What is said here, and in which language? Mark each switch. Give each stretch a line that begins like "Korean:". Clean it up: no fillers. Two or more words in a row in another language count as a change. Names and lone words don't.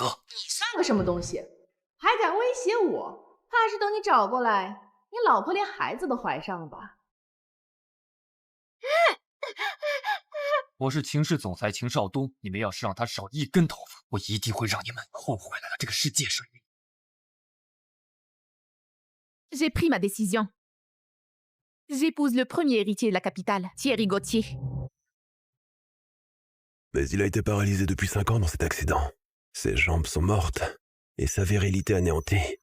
Chinese: 你算个什么东西，还敢威胁我？怕是等你找过来，你老婆连孩子都怀上了吧？我是秦氏总裁秦少东，你们要是让他少一根头发，我一定会让你们后悔来到这个世界上。
French: J'ai pris ma décision. J'épouse le premier héritier de la capitale, Thierry Gauthier. Mais il a été paralysé depuis 5 ans dans cet accident. Ses jambes sont mortes et sa virilité anéantie.